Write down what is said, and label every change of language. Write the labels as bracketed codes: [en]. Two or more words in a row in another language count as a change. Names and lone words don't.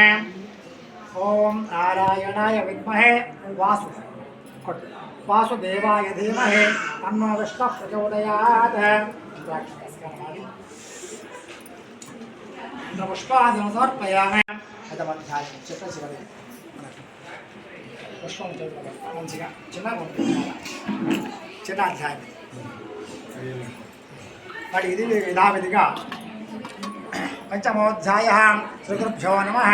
[sa] ओम नारायणाय विद्महे वासुदेवाय धीमहि तन्नो विष्णुः प्रचोदयात्. पुष्पाञ्जलिं समर्पयामि. [te] అధ్యాయం చిట్ట చివరి పుష్పం మంచిగా చిన్న అధ్యాయం. మరి ఇది యథావిధిగా పంచమోధ్యాయ. [sa] శ్రీగురుభ్యో నమః.